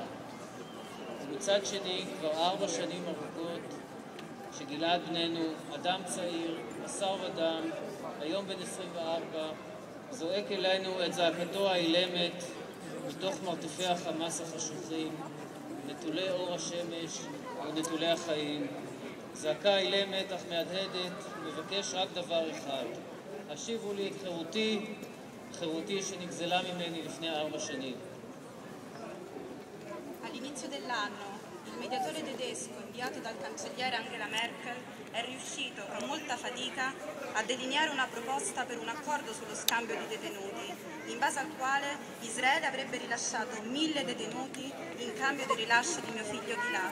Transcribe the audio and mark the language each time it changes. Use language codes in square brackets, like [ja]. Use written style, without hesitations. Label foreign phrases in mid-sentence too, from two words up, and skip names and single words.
[he] ומצד שני כבר 4 שנים ארוכות שגלעד בננו, אדם צעיר, בשר ודם, היום בן 24, זועק אלינו את זעקתו האילמת מתוך מרתפי החמאס החשוכים, נטולי אור השמש ונטולי החיים. זעקה אילמת אך מהדהדת, מבקש רק דבר אחד: השיבו לי את חירותי, חירותי שנגזלה ממני לפני 4 שנים. [it] All'inizio dell'anno il mediatore tedesco inviato dal cancelliere Angela Merkel è riuscito con molta fatica a delineare una proposta per un accordo sullo scambio di detenuti, in base al quale Israele avrebbe rilasciato 1.000 detenuti in cambio del rilascio di mio figlio Gilad.